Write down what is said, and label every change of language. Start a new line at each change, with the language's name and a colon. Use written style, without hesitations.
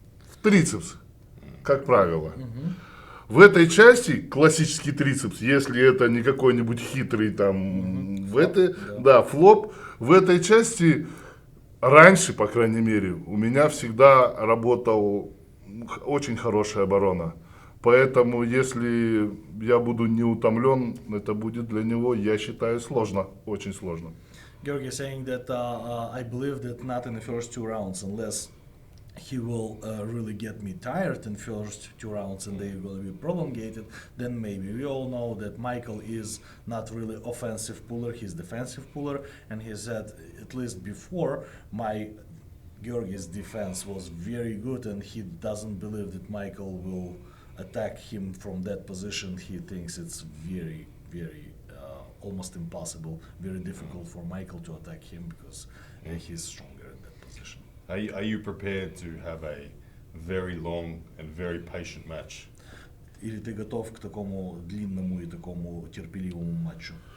Russian: В трицепс, как правило. В этой части классический трицепс, если это не какой-нибудь хитрый там, флоп, в этой части раньше, по крайней мере, у меня всегда работал очень хорошая оборона. Поэтому, если я буду не утомлен, это будет для него, я считаю, сложно, очень сложно.
English: Georgii saying that I believe that not in the first 2 rounds, unless he will really get me tired in first 2 rounds and they're going to be prolongated, then maybe. We all know that Michael is not really offensive puller, he's defensive puller, and he said, at least before, Georgii's defense was very good, and he doesn't believe that Michael will attack him from that position. He thinks it's very, very almost impossible, very difficult for Michael to attack him because he's stronger in that position. Are you prepared to have a very long and very patient match?
Russian: Или ты готов к такому длинному и такому терпеливому матчу?